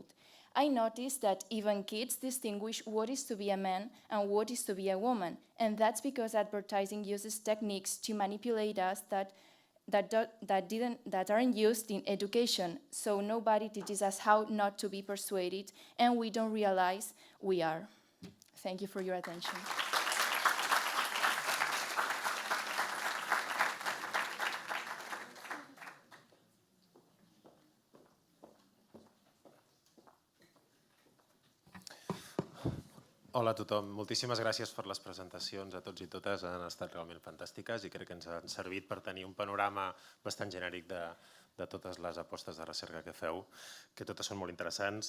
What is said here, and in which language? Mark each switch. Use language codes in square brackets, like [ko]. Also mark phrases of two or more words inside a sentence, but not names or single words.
[en] I noticed that even kids distinguish what is to be a man and what is to be a woman, and that's because advertising uses techniques to manipulate us that aren't used in education, so nobody teaches us how not to be persuaded, and we don't realize we are. Thank you for your attention. [ca] Hola a tothom. Moltíssimes gràcies per les presentacions a tots i totes. Han estat realment fantàstiques i crec que ens han servit per tenir un panorama bastant genèric de totes les apostes de recerca que feu, que totes són molt interessants.